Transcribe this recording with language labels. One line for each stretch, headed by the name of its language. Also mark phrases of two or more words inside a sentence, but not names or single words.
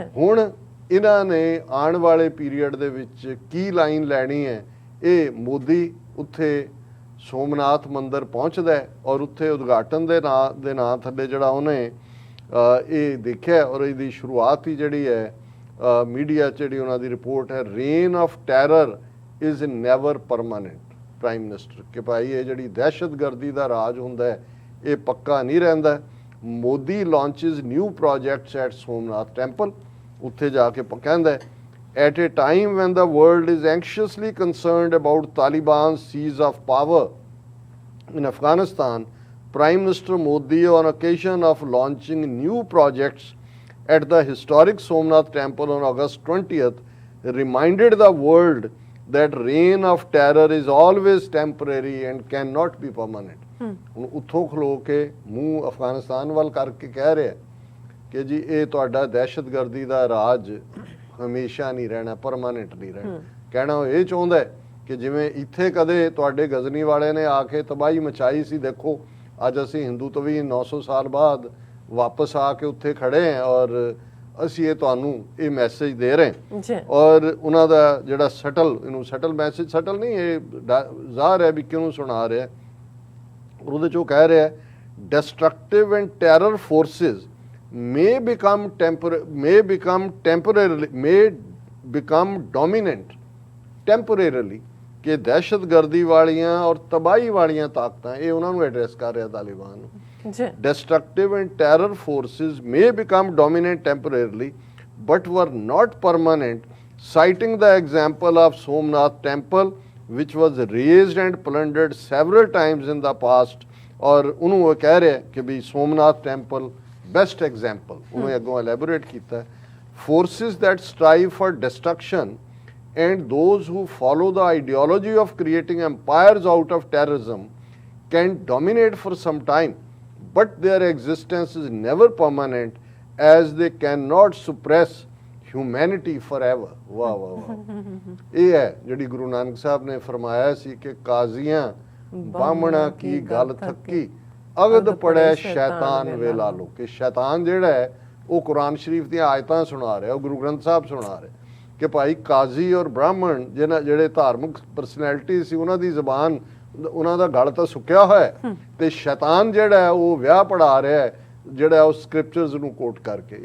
Punjabi: ਹੁਣ ਇਹਨਾਂ ਨੇ ਆਉਣ ਵਾਲੇ ਪੀਰੀਅਡ ਦੇ ਵਿੱਚ ਕੀ ਲਾਈਨ ਲੈਣੀ ਹੈ, ਇਹ ਮੋਦੀ ਉੱਥੇ ਸੋਮਨਾਥ ਮੰਦਿਰ ਪਹੁੰਚਦਾ ਹੈ ਔਰ ਉੱਥੇ ਉਦਘਾਟਨ ਦੇ ਨਾਂ ਥੱਲੇ ਜਿਹੜਾ ਉਹਨੇ ਇਹ ਦੇਖਿਆ ਔਰ ਇਹਦੀ ਸ਼ੁਰੂਆਤ ਹੀ ਜਿਹੜੀ ਹੈ ਮੀਡੀਆ 'ਚ ਜਿਹੜੀ ਉਹਨਾਂ ਦੀ ਰਿਪੋਰਟ ਹੈ,
English: reign of terror is never permanent prime minister,
Punjabi: ਕਿ ਭਾਈ ਇਹ ਜਿਹੜੀ ਦਹਿਸ਼ਤਗਰਦੀ ਦਾ ਰਾਜ ਹੁੰਦਾ ਹੈ ਇਹ ਪੱਕਾ ਨਹੀਂ ਰਹਿੰਦਾ।
English: Modi launches new projects at Somnath Temple,
Punjabi: ਉੱਥੇ ਜਾ ਕੇ ਕਹਿੰਦਾ ਹੈ
English: at a time when the world is anxiously concerned about Taliban's seize of power in Afghanistan, Prime Minister Modi, on occasion of launching new projects at the historic Somnath Temple on August 20th, reminded the world that reign of terror is always temporary and cannot be permanent.
Punjabi: ਹੁਣ ਉੱਥੋਂ ਖਲੋ ਕੇ ਮੂੰਹ ਅਫਗਾਨਿਸਤਾਨ ਵੱਲ ਕਰਕੇ ਕਹਿ ਰਿਹਾ ਕਿ ਜੀ ਇਹ ਤੁਹਾਡਾ ਦਹਿਸ਼ਤਗਰਦੀ ਦਾ ਰਾਜ ਹਮੇਸ਼ਾ ਨਹੀਂ ਰਹਿਣਾ, ਪਰਮਾਨੈਂਟ ਨਹੀਂ ਰਹਿਣਾ। ਕਹਿਣਾ ਉਹ ਇਹ ਚਾਹੁੰਦਾ ਕਿ ਜਿਵੇਂ ਇੱਥੇ ਕਦੇ ਤੁਹਾਡੇ ਗਜ਼ਨੀ ਵਾਲੇ ਨੇ ਆ ਕੇ ਤਬਾਹੀ ਮਚਾਈ ਸੀ, ਦੇਖੋ ਅੱਜ ਅਸੀਂ ਹਿੰਦੂ ਤਵੀਨ 900 ਸਾਲ ਬਾਅਦ ਵਾਪਸ ਆ ਕੇ ਉੱਥੇ ਖੜੇ ਹਾਂ ਔਰ ਅਸੀਂ ਇਹ ਤੁਹਾਨੂੰ ਇਹ ਮੈਸੇਜ ਦੇ ਰਹੇ ਹਾਂ। ਔਰ ਉਹਨਾਂ ਦਾ ਜਿਹੜਾ ਇਹਨੂੰ
English: subtle message,
Punjabi: ਸਟਲ ਨਹੀਂ, ਇਹ ਜ਼ਾਹਰ ਹੈ ਵੀ ਕਿਉਂ ਸੁਣਾ ਰਿਹਾ, ਉਹਦੇ 'ਚ ਉਹ ਕਹਿ ਰਿਹਾ
English: destructive and terror forces may become dominant temporarily,
Punjabi: ਕਿ ਦਹਿਸ਼ਤਗਰਦੀ ਵਾਲੀਆਂ ਔਰ ਤਬਾਹੀ ਵਾਲੀਆਂ ਤਾਕਤਾਂ ਇਹ ਉਹਨਾਂ ਨੂੰ ਐਡਰੈਸ ਕਰ ਰਿਹਾ ਤਾਲਿਬਾਨ ਨੂੰ।
English: Destructive and terror forces may become dominant temporarily but were not permanent, citing the example of Somnath Temple which was razed and plundered several times in the past।
Punjabi: ਔਰ ਉਹਨੂੰ ਉਹ ਕਹਿ ਰਿਹਾ ਕਿ ਵੀ ਸੋਮਨਾਥ ਟੈਂਪਲ
English: best example,
Punjabi: ਉਹਨੇ ਅੱਗੋਂ elaborate ਕੀਤਾ,
English: forces that strive for destruction and those who follow the ideology of creating empires out of terrorism can dominate for some time, but their existence is never permanent as they cannot suppress humanity forever।
Punjabi: ਵਾਹ ਵਾਹ ਵਾਹ, ਇਹ ਹੈ ਜਿਹੜੀ ਗੁਰੂ ਨਾਨਕ ਸਾਹਿਬ ਨੇ ਫਰਮਾਇਆ ਸੀ ਕਿ ਕਾਜ਼ੀਆਂ ਬਾਹਮਣਾ ਕੀ ਗੱਲ ਥੱਕੀ, ਅਗਦ ਪੜਿਆ ਸ਼ੈਤਾਨ ਵੇਲਾ ਲੋ, ਕਿ ਸ਼ੈਤਾਨ ਜਿਹੜਾ ਹੈ ਉਹ ਕੁਰਾਨ ਸ਼ਰੀਫ ਦੀਆਂ ਆਇਤਾਂ ਸੁਣਾ ਰਿਹਾ, ਉਹ ਗੁਰੂ ਗ੍ਰੰਥ ਸਾਹਿਬ ਸੁਣਾ ਰਿਹਾ ਕਿ ਭਾਈ ਕਾਜ਼ੀ ਔਰ ਬ੍ਰਾਹਮਣ ਜਿਹੜੇ ਧਾਰਮਿਕ ਪਰਸਨੈਲਿਟੀ ਸੀ ਉਹਨਾਂ ਦੀ ਜ਼ਬਾਨ, ਉਹਨਾਂ ਦਾ ਗਲ ਤਾਂ ਸੁੱਕਿਆ ਹੋਇਆ, ਤੇ ਸ਼ੈਤਾਨ ਜਿਹੜਾ ਹੈ ਉਹ ਵਿਆਹ ਪੜਾ ਰਿਹਾ ਹੈ ਜਿਹੜਾ ਉਹ ਸਕ੍ਰਿਪਚਰਸ ਨੂੰ ਕੋਟ ਕਰਕੇ।